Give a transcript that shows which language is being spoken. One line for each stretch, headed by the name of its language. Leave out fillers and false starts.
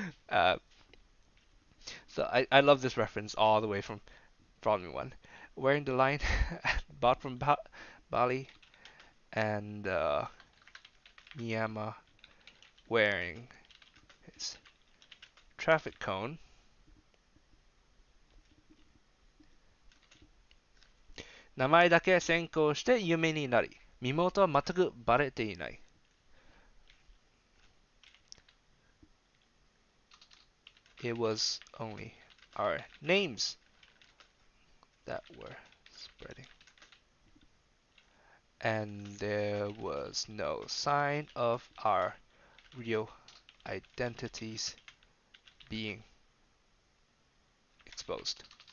English: So I love this reference all the way from Volume 1. Wearing the line bought from Bali, and Miyama wearing his traffic cone.
Japanese: 名前だけ先行して有名になり、身元は全くバレていない。
English: It was only our names that were spreading. And there was no sign of our real identities being exposed.